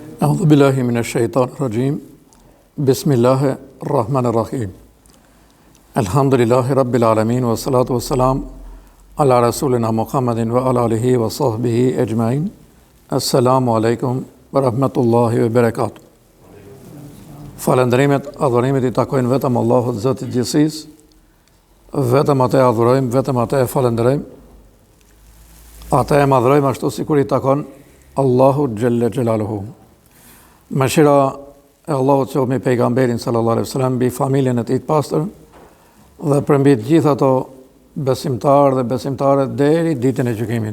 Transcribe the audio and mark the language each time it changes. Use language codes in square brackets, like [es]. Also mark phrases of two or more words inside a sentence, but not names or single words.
[ar] أعوذ بالله من الشيطان الرجيم بسم الله الرحمن الرحيم الحمد لله رب العالمين والصلاة والسلام على رسولنا محمد وعلى آله وصحبه أجمعين السلام عليكم ورحمة الله وبركاته. [sq] Falënderimet, adhurimet I takojnë vetëm Allahut Zotit Gjithësisë, vetëm atë adhurojmë, vetëm atë falënderojmë, atë madhrojmë ashtu sikur I takon Allahu [ar] جل جلاله. [sq] Mëshira e Allahut qoftë me pejgamberin [ar] صلى الله عليه وسلم, [sq] mbi familjen e tij të pastër dhe për mbi të gjithë ato besimtarë dhe besimtare deri ditën e gjykimit.